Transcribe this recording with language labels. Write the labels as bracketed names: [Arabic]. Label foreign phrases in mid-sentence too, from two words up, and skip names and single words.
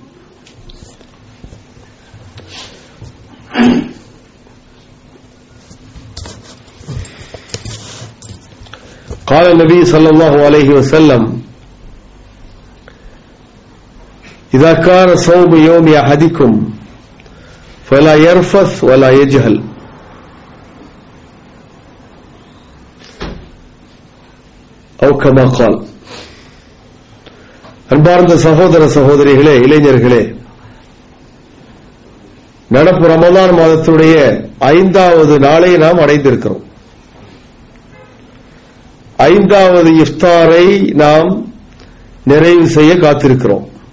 [Arabic] قال النبي صلى الله عليه وسلم: إذا كان صوم يوم أحدكم فلا يرفث ولا يجهل. أو كما قال. [Tamil] அன்பார்ந்த சகோதர சகோதரிகளே, இளைஞர்களே, நடப்பு ரமலான் மாதத்துடைய 5வது நாளை நாம் அடைந்திருக்கிறோம். 5வது இஃப்தாரை நாம் நிறைவு செய்ய காத்திருக்கிறோம்.